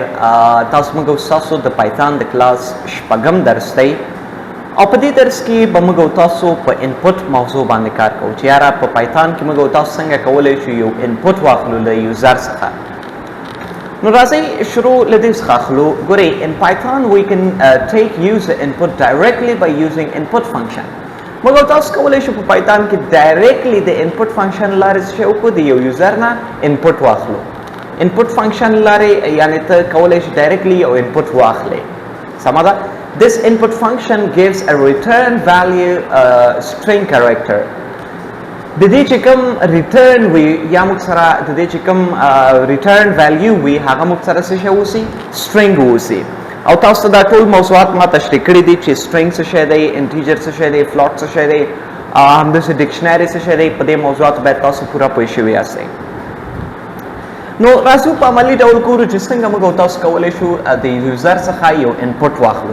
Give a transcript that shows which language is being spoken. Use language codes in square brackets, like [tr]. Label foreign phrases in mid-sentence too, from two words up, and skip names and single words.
[ps] تاسو موږ تاسو د پایتون د کلاس شپږم درس دی او په دې درس کې به موږ تاسو په انپوټ موضوع باندې کار کوو چې یاره په پایتون کې موږ تاسو څنګه کولای شو یو انپوټ واخلو له یوزر څخه. نو راځئ شروع له دې څخه اخلو. [en] ګورئ in Python we can take user input directly by using input function. [ps] موږ تاسو کولای شو په پایتون کې ډایرکټلی د [en] input function [ps] لارې څه وکړو د یو یوزر نه انپوټ واخلو. [en] input function [ps] لارې یعنی ته کولای شي directly یو input واخلې. سمه ده؟ [en] This input function gives a return value string character. [ps] د دې چې کوم return وي یا موږ سره د دې چې کوم [en] return value [ps] وي هغه موږ سره څه شی اوسي؟ string اوسي. او تاسو دا ټول موضوعات ما تشریح کړي دي چې string څه شی دی، integer څه شی دی، float څه شی دی، همداسې dictionary څه شی دی. په دې موضوعات باید تاسو پوره پوه شوي یاستئ. نو راځو په عملي ډول ګورو چې څنګه موږ تاسو کولی شو د یوزر څخه یو انپوټ واخلو.